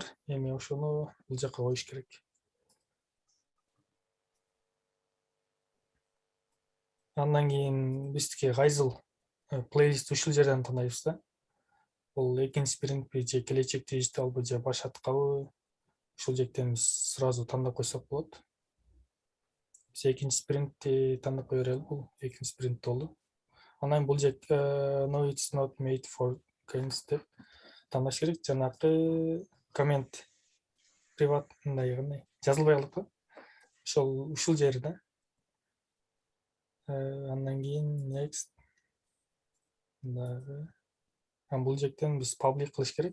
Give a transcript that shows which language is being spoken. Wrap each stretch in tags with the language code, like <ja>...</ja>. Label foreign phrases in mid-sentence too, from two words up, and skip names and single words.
<ky>Эми ошону бул жака коюш керек. Андан кийин биздики кайсыл плейлист ушул жерден тандайбыз да. Бул экинчи спринтпи же келечек дижиталбы же башаткабы, ушул жактан биз сразу тандап койсок болот. Биз экинчи спринтти тандап кое берели, бул экинчи спринт болду. Анан бул жак</ky> <en>no it's not made for games</en> <ky>деп тандаш керек. Жанакы коммент приват мындай кандай жазылбай калат го. Ушул жери да. Андан кийин next. Бул жактан биз public кылыш керек.</ky>